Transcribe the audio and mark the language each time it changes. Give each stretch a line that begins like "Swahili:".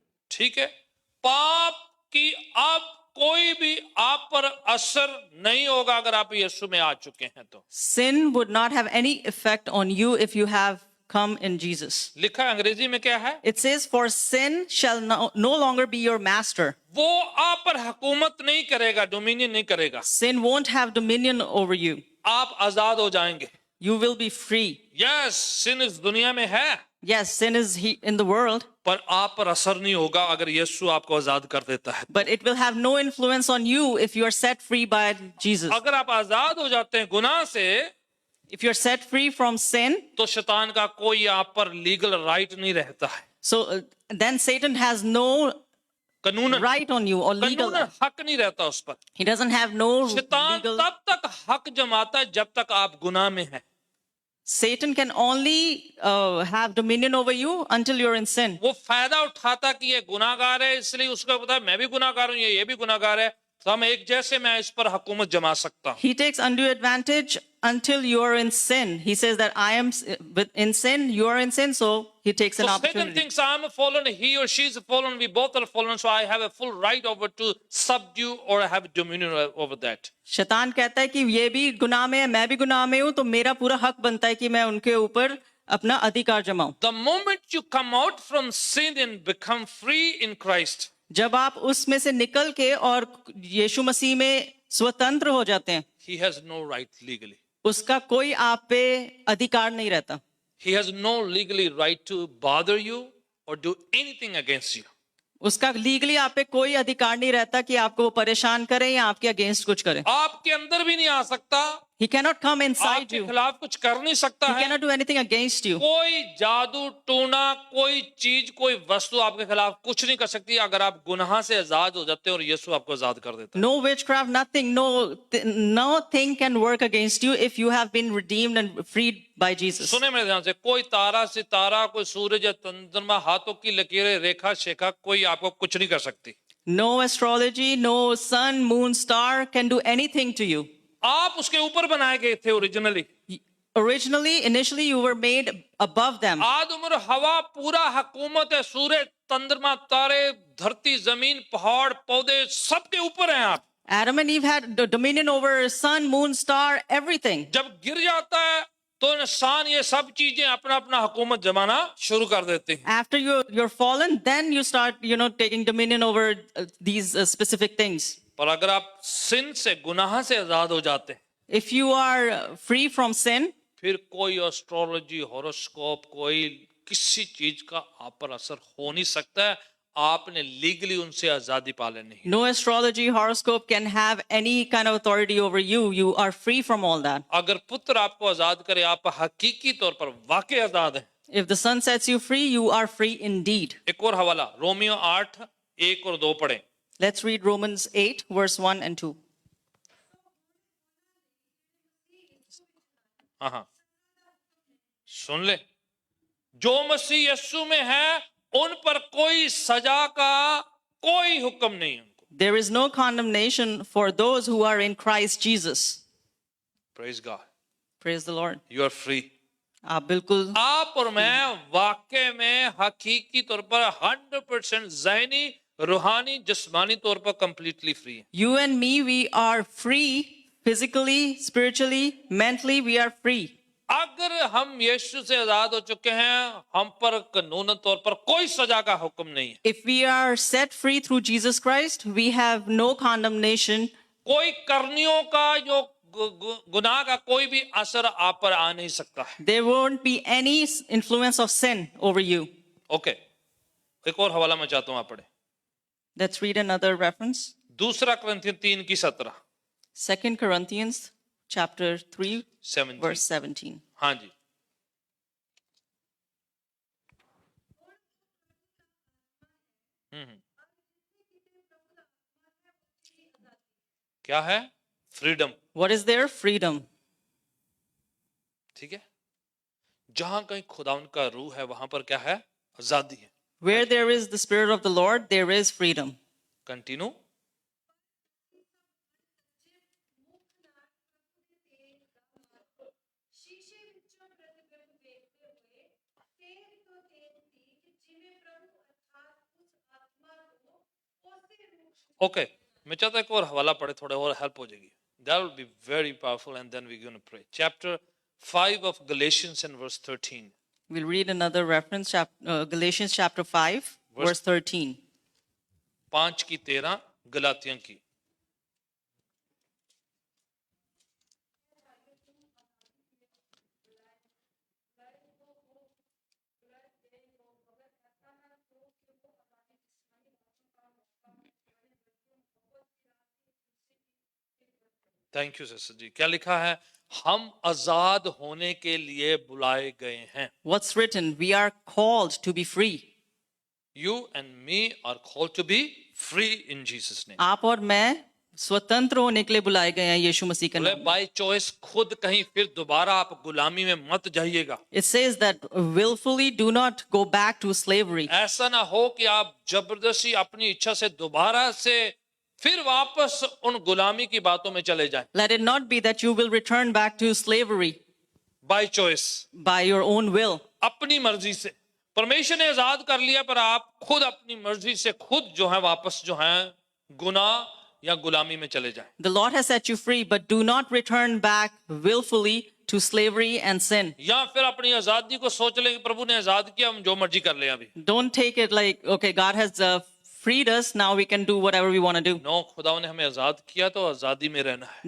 Hindi: ठीक है. पाप की अब कोई भी आप पर असर नहीं होगा अगर आप यीशु में आ चुके हैं तो.
English: Sin would not have any effect on you if you have come in Jesus.
Hindi: लिखा है अंग्रेजी में क्या है?
English: It says, for sin shall no longer be your master.
Hindi: वो आप पर हुकूमत नहीं करेगा, डोमिनियन नहीं करेगा.
English: Sin won't have dominion over you.
Hindi: आप आजाद हो जाएंगे.
English: You will be free. Yes, sin
Hindi: इस दुनिया में है,
English: Yes, sin is in the world,
Hindi: पर आप पर असर नहीं होगा अगर यीशु आपको आजाद कर देता है.
English: but it will have no influence on you if you are set free by Jesus.
Hindi: अगर आप आजाद हो जाते हैं गुनाह से,
English: If you're set free from sin,
Hindi: तो शैतान का कोई आप पर लीगल राइट नहीं रहता है.
English: so then Satan has no
Hindi: कानून
English: right on you or legal.
Hindi: कानून हक नहीं रहता उस पर.
English: He doesn't have no
Hindi: शैतान
English: legal.
Hindi: तब तक हक जमाता है जब तक आप गुनाह में हैं.
English: Satan can only have dominion over you until you're in sin.
Hindi: वो फायदा उठाता कि ये गुनाहगार है, इसलिए उसको पता है मैं भी गुनाहगार हूं, ये भी गुनाहगार है, तो हम एक जैसे मैं इस पर हुकूमत जमा सकता हूं.
English: He takes undue advantage until you are in sin. He says that I am in sin, you are in sin, so he takes an So Satan opportunity. thinks I'm a fallen, he or she is a fallen, we both are fallen, so I have a full right over to subdue or have dominion over that.
Hindi: शैतान कहता है कि ये भी गुनाह में है, मैं भी गुनाह में हूं, तो मेरा पूरा हक बनता है कि मैं उनके ऊपर अपना अधिकार जमाऊं.
English: The moment you come out from sin and become free in Christ,
Hindi: जब आप उसमें से निकल के और यीशु मसीह में स्वतंत्र हो जाते हैं,
English: he has no right legally.
Hindi: उसका कोई आप पे अधिकार नहीं रहता.
English: He has no legally right to bother you or do anything against you.
Hindi: उसका लीगली आप पे कोई अधिकार नहीं रहता कि आपको वो परेशान करे या आपके अगेंस्ट कुछ करे. आपके अंदर भी नहीं आ सकता,
English: He cannot come inside
Hindi: आपके
English: you.
Hindi: खिलाफ कुछ कर नहीं सकता
English: He
Hindi: है.
English: cannot do anything against you.
Hindi: कोई जादू टोना, कोई चीज, कोई वस्तु आपके खिलाफ कुछ नहीं कर सकती अगर आप गुनाह से आजाद हो जाते हैं और यीशु आपको आजाद कर देता है.
English: No witchcraft, nothing, nothing can work against you if you have been redeemed and freed by Jesus.
Hindi: सुने मेरे ध्यान से, कोई तारा सितारा, कोई सूरज या चंद्रमा, हाथों की लकीरें, रेखा शेखा, कोई आपको कुछ नहीं कर सकती.
English: No astrology, no sun, moon, star can do anything to you.
Hindi: आप उसके ऊपर बनाए गए थे originally.
English: Originally, initially, you were made above them.
Hindi: आद उम्र हवा पूरा हुकूमत है, सूरज, चंद्रमा, तारे, धरती, जमीन, पहाड़, पौधे, सबके ऊपर हैं आप.
English: Adam and Eve had the dominion over sun, moon, star, everything.
Hindi: जब गिर जाता है तो इंसान ये सब चीजें अपना अपना हुकूमत जमाना शुरू कर देते हैं.
English: After you're fallen, then you start, taking dominion over these specific things.
Hindi: पर अगर आप सिन से, गुनाह से आजाद हो जाते हैं,
English: If you are free from sin,
Hindi: फिर कोई एस्ट्रोलॉजी, हॉरोस्कोप, कोई किसी चीज का आप पर असर हो नहीं सकता है. आपने लीगली उनसे आजादी पा लेनी है.
English: no astrology, horoscope can have any kind of authority over you. You are free from all that.
Hindi: अगर पुत्र आपको आजाद करे, आप हकीकी तौर पर वाकई आजाद हैं.
English: If the Son sets you free, you are free indeed.
Hindi: एक और हवाला, रोमियो 8, 1 और 2 पढ़ें.
English: Let's read Romans 8, verse 1 and 2.
Hindi: हाँ, सुन ले. जो मसीह यीशु में है उन पर कोई सजा का कोई हुक्म नहीं है उनको.
English: There is no condemnation for those who are in Christ Jesus. Praise God. Praise the Lord. You are free.
Hindi: आप बिल्कुल आप और मैं वाकई में हकीकी तौर पर 100% ज़हनी, रूहानी, जिस्मानी तौर पर
English: completely free
Hindi: हैं.
English: You and me, we are free physically, spiritually, mentally, we are free.
Hindi: अगर हम यीशु से आजाद हो चुके हैं, हम पर कानून तौर पर कोई सजा का हुक्म नहीं है.
English: If we are set free through Jesus Christ, we have no condemnation.
Hindi: कोई करनियों का जो गुनाह का कोई भी असर आप पर आ नहीं सकता है.
English: There won't be any influence of sin over you.
Hindi: Okay, एक और हवाला मैं चाहता हूं आप पढ़े.
English: Let's read another reference.
Hindi: दूसरा कुरिन्थियों 3 की 17.
English: 2 Corinthians chapter 3, 17. verse 17.
Hindi: हाँ जी. क्या है? Freedom.
English: What is there? Freedom.
Hindi: ठीक है. जहां कहीं खुदावन का रूह है, वहां पर क्या है? आजादी है.
English: Where there is the Spirit of the Lord, there is freedom.
Hindi: Continue. Okay, मैं चाहता एक और हवाला पढ़े, थोड़ा और हेल्प हो जाएगी.
English: That will be very powerful, and then we're going to pray. Chapter 5 of Galatians and verse 13. We'll read another reference, Galatians chapter 5, verse 13.
Hindi: 5 की 13, गलातियों की.
English: thank you
Hindi: सिस्टर जी. क्या लिखा है? हम आजाद होने के लिए बुलाए गए हैं.
English: What's written? We are called to be free. You and me are called to be free in Jesus name.
Hindi: आप और मैं स्वतंत्र होने के लिए बुलाए गए हैं यीशु मसीह के बोले नाम.
English: by choice
Hindi: खुद कहीं फिर दोबारा आप गुलामी में मत जाइएगा.
English: It says that willfully do not go back to slavery.
Hindi: ऐसा ना हो कि आप जबरदस्ती अपनी इच्छा से दोबारा से फिर वापस उन गुलामी की बातों में चले जाएं.
English: Let it not be that you will return back to slavery by choice, by your own will.
Hindi: अपनी मर्जी से. परमेश्वर ने आजाद कर लिया, पर आप खुद अपनी मर्जी से खुद जो है वापस जो है गुनाह या गुलामी में चले जाएं.
English: The Lord has set you free, but do not return back willfully to slavery and sin.
Hindi: या फिर अपनी आजादी को सोच लें कि प्रभु ने आजाद किया, हम जो मर्जी कर लें. अभी
English: Don't take it like, okay, God has freed us, now we can do whatever we want to do.
Hindi: No, खुदा ने हमें आजाद किया तो आजादी में रहना है.